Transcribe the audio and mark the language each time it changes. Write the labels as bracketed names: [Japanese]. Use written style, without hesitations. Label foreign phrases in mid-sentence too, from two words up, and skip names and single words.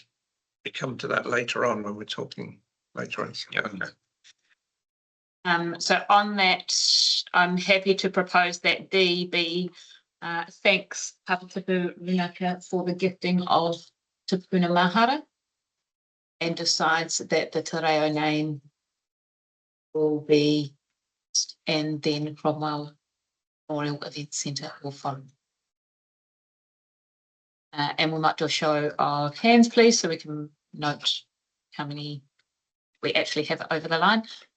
[English] We come to that later on when we're talking later on. Yeah, okay. So on that, I'm happy to propose that D be thanks Papatipu Runaka for the gifting of Te Puna Mahara, and decides that the [Māori] te reo [English] name will be, and then Cromwell Memorial Event Centre will follow. And we might do a show of hands, please, so we can note how many we actually have over the line.